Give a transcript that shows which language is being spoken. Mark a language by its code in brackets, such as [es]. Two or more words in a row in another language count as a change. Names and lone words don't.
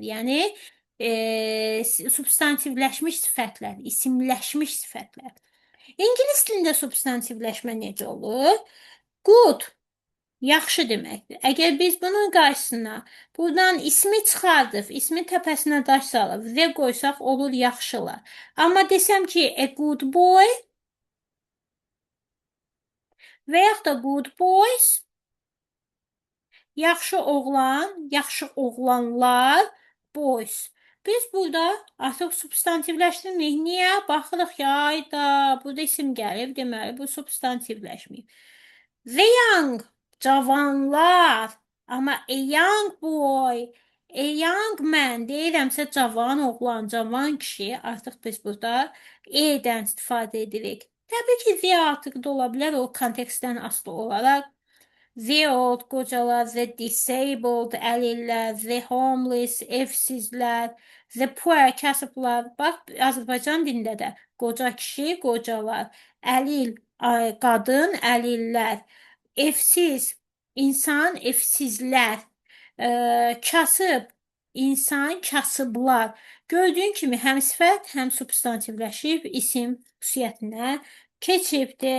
[az] Yəni substantivləşmiş sifətlər, isimləşmiş sifətlər. İngilis dilində substantivləşmə necə olur? Good, yaxşı deməkdir. Əgər biz bunun qarşısına buradan ismi çıxardıb, ismin təpəsinə daş salıb və qoysaq olur yaxşılar. Amma desəm ki, [en] a good boy və yaxud da good boys, [az] yaxşı oğlan, yaxşı oğlanlar, boys. Biz burada artıq substantivləşdirmirik. Niyə? Baxırıq ki, ayda, burada isim gəlib, deməli, bu substantivləşməyib. [en] The young, [az] cavanlar. Amma [en] a young boy, a young man [az] deyirəmsə cavan oğlan, cavan kişi. Artıq biz burada e-dən istifadə edirik. Təbii ki, the artıq da ola bilər, o kontekstdən asılı olaraq. [en] The old, qocalar, the disabled, əlillər, the homeless, evsizlər, the poor, [az] kasıblar. Bax, Azərbaycan dilində də qoca kişi, qocalar, əlil, qadın, əlillər, evsiz, insan, evsizlər, kasıb, insan, kasıblar. Gördüyün kimi həm sifət, həm substantivləşib, isim xüsusiyyətinə keçibdir.